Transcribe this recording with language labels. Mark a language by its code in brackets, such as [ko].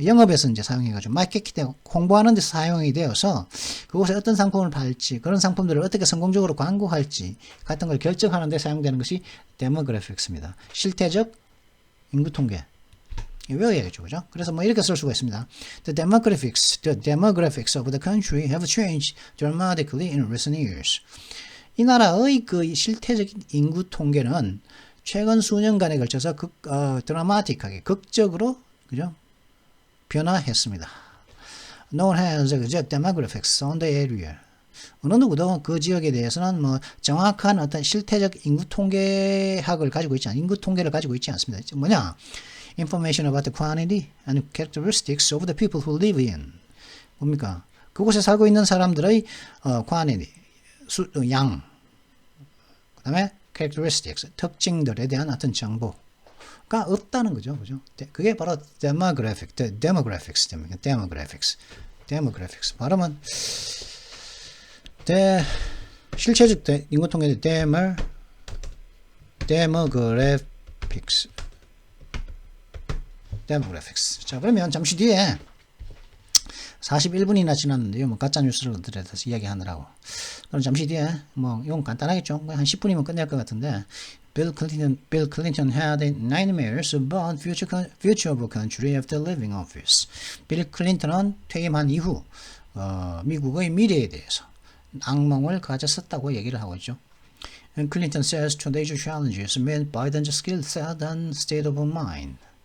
[ko] 영업에서 이제 사용해가지고 마케팅 홍보하는 데 사용이 되어서 그곳에 어떤 상품을 팔지, 그런 상품들을 어떻게 성공적으로 광고할지 같은 걸 결정하는 데 사용되는 것이 데모그래픽스입니다. 실태적 인구 통계. 외워야겠죠, 그죠? 그래서 뭐 이렇게 쓸 수가 있습니다. [en] The demographics of the country have changed dramatically in recent years. [ko] 이 나라의 그 실태적인 인구 통계는 최근 수년간에 걸쳐서 드라마틱하게, 극적으로, 그죠? 변화했습니다. [en] No one has demographics on the area. [ko] 어느 누구도 그 지역에 대해서는 뭐 정확한 어떤 실태적 인구 통계학을 가지고 있지 인구 통계를 가지고 있지 않습니다. 뭐냐? [en] Information about the quantity and characteristics of the people who live in. [ko] 뭡니까? 그곳에 살고 있는 사람들의 quantity, 양, 그 다음에 characteristics, 특징들에 대한 어떤 정보가 없다는 거죠. 그죠? 그게 바로 demographics. 발음은 실체적 인구 통계 demographics. 자, 그러면 잠시 뒤에 41분이나 지났는데요. 뭐 가짜 뉴스를 들여서 이야기하느라고. 그럼 잠시 뒤에 뭐 이건 간단하겠죠. 한 10분이면 끝날 것 같은데. [en] Bill Clinton had nightmares about future of a country after leaving office. [ko] 빌 클린턴은 퇴임한 이후 미국의 미래에 대해서 악몽을 가졌었다고 얘기를 하고 있죠. [en] And Clinton says today's challenges made Biden's skill set and state of mind.